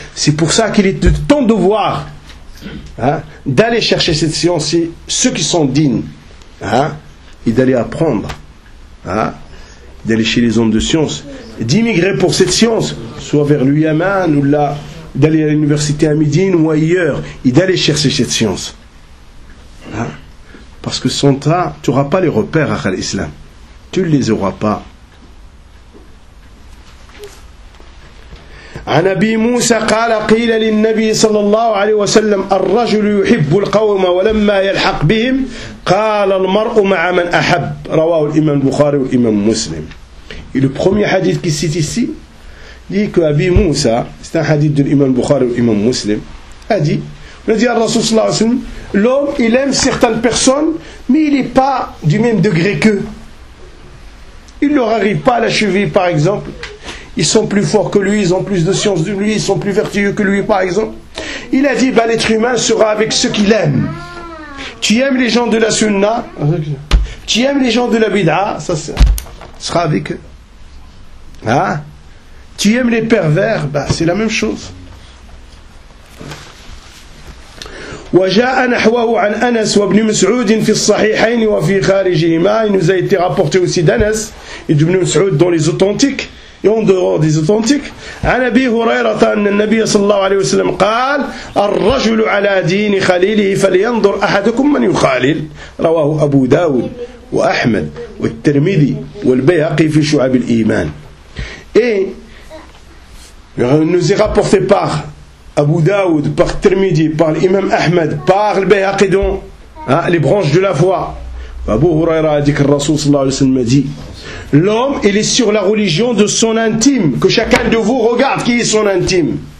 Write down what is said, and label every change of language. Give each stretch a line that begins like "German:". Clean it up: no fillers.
French: C'est pour ça qu'il est de ton devoir, hein, d'aller chercher cette science et ceux qui sont dignes, hein, et d'aller apprendre, hein, d'aller chez les hommes de science, d'immigrer pour cette science, soit vers le Yaman ou là, d'aller à l'université à Médine ou ailleurs, et d'aller chercher cette science. Hein? Parce que sans ça, tu n'auras pas les repères à l'islam. Tu ne les auras pas.
Arabic: عن أبي موسى قال قيل للنبي صلى الله عليه وسلم الرجل يحب القوم ولما يلحق بهم قال المرء مع من أحب رواه الإمام البخاري والإمام مسلم.
French: Et le premier hadith qui cite ici dit que Abi Moussa, c'est un hadith de l'Imam Bukhari ou l'Imam Muslim, on a dit à Rasul sallallahu alayhi wa sallam, l'homme il aime certaines personnes, mais il n'est pas du même degré qu'eux. Il ne leur arrive pas à la cheville, par exemple. Ils sont plus forts que lui, ils ont plus de science de lui, ils sont plus vertueux que lui, par exemple. Il a dit, l'être humain sera avec ceux qu'il aime. Tu aimes les gens de la sunna, tu aimes les gens de la bid'a, ça sera avec eux. Hein? Tu aimes les pervers, c'est la même chose.
Arabic: وجاء نحوه عن أنس وابن مسعود في الصحيحين وفي خارجهما.
French: Il nous a été rapporté aussi d'Anas et d'Ibn Mas'ud dans les authentiques et en dehors des authentiques.
Arabic: عن أبي هريرة أن النبي صلى الله عليه وسلم قال الرجل على دين خليله فلينظر أحدكم من يخالل. رواه أبو داود وأحمد والترمذي والبيهقي في شعب الإيمان.
French: Et il nous est rapporté par Abu Daoud, par Tirmidhi, par l'imam Ahmed, par le Bayhaqi, les branches de la foi. Abu Huraira a dit que le Rasoul sallallahu alayhi wa sallam a dit, l'homme il est sur la religion de son intime, que chacun de vous regarde qui est son intime.